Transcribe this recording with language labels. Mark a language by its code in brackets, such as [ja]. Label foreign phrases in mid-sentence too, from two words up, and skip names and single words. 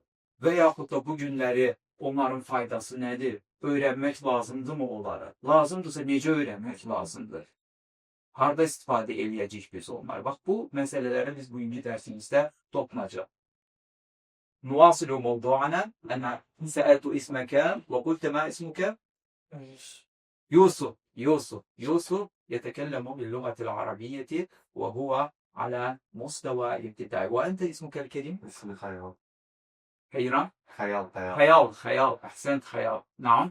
[az] Və yaxud da bu günləri onların faydası nədir? Öyrənmək lazımdır mı onları? Lazımdırsa necə öyrənmək lazımdır? Harda istifadə eləyəcəyik biz onları? Bax, bu məsələlərə biz bugünkü dərsimizdə toxunacaq. [ar] نواصل موضوعنا أنا سألت اسمك وقلت ما اسمك? Yusuf يتكلم باللغة العربية وهو على مستوى الابتدائي. وأنت اسمك الكريم؟ اسمي خيال. حيران؟ خيال. خيال. أحسنت خيال. نعم.